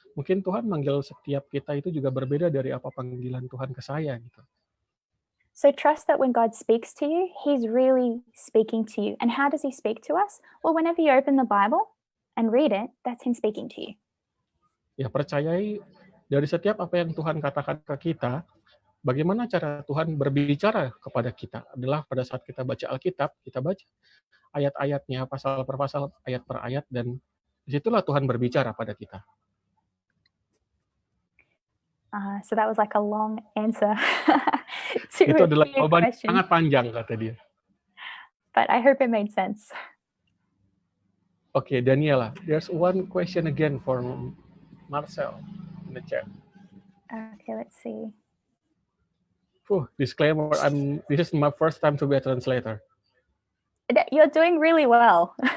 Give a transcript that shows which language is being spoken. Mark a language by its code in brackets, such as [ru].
[id] Mungkin Tuhan manggil setiap kita itu juga berbeda dari apa panggilan Tuhan ke saya gitu. [en] So trust that when God speaks to you, He's really speaking to you. And how does He speak to us? Well, whenever you open the Bible and read it, that's Him speaking to you. [id] Ya, percayai dari setiap apa yang Tuhan katakan ke kita, bagaimana cara Tuhan berbicara kepada kita adalah pada saat kita baca Alkitab, kita baca ayat-ayatnya, pasal per pasal, ayat per ayat, dan disitulah Tuhan berbicara pada kita. [en] So that was like a long answer. [id] Itu adalah jawaban sangat panjang, kata dia. [en] But I hope it made sense. Okay, Daniela, there's one question again for Marcel in the chat. Okay, let's see. Disclaimer, this is my first time to be a translator. You're doing really well.